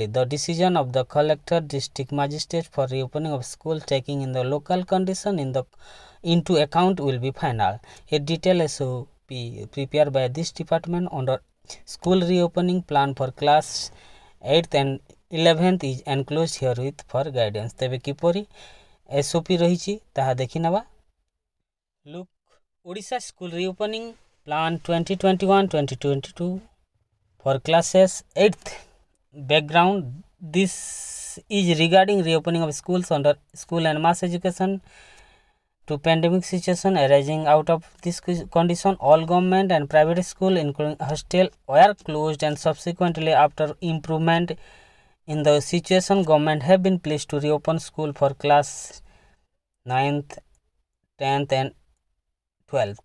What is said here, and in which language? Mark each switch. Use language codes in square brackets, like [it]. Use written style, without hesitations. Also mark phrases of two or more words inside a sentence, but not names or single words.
[en] The decision of the collector district magistrate for reopening of school taking in the local condition into account will be final। A detailed SOP prepared by this department under school reopening plan for class 8th and 11th is enclosed herewith for guidance। [or] ତେବେ କିପରି SOP ରହି ତାହା ଦେଖି ନବା। [en] look Odisha school reopening plan 2021-2022 for classes 8th background। This is regarding reopening of schools under school and mass education to pandemic situation arising out of this condition। All government and private school including hostel were closed and subsequently after improvement in the situation government have been pleased to reopen school for class 9th 10th and 12th।